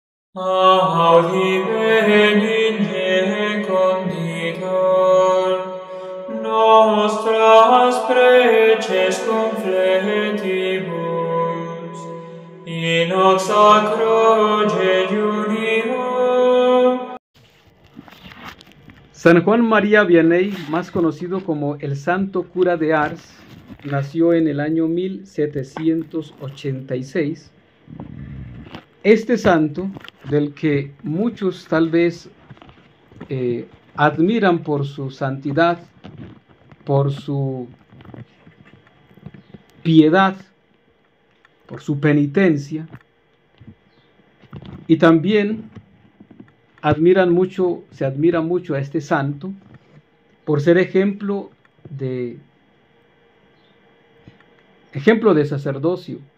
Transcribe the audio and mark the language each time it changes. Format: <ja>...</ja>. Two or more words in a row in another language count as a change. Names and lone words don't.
<la>Audi benigne conditor, nostras preces confletibus, in hoc sacro jejunio.</la> <es>San Juan María Vianney, más conocido como el Santo Cura de Ars, nació en el año 1786. Este santo, del que muchos tal vez admiran por su santidad, por su piedad, por su penitencia, y también se admira mucho a este santo por ser ejemplo de sacerdocio.</es>